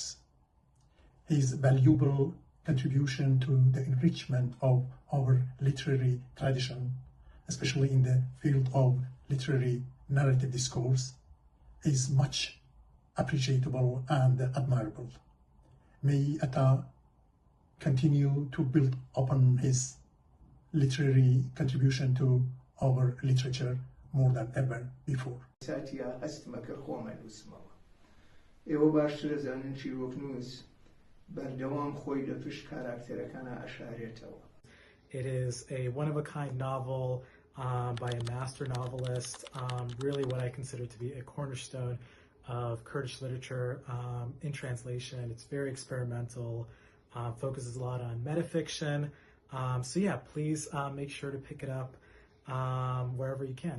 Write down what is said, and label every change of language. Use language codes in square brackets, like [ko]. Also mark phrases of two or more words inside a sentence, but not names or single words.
[en] His valuable contribution to the enrichment of our literary tradition, especially in the field of literary narrative discourse, is much appreciable and admirable. May Ata continue to build upon his literary contribution to our literature more than ever before. [ckb] ساتیا هەستمە کە خۆمە نووسمەوە. ئێوە باشتر دەزانن چیرۆکنووس بەردەوام خۆی لە پشت کاراکتەرەکانە ئەشارێتەوە. [en] It is a one-of-a-kind novel by a master novelist, really what I consider to be a cornerstone of Kurdish literature in translation. It's very experimental, focuses a lot on metafiction. So yeah, please make sure to pick it up wherever you can.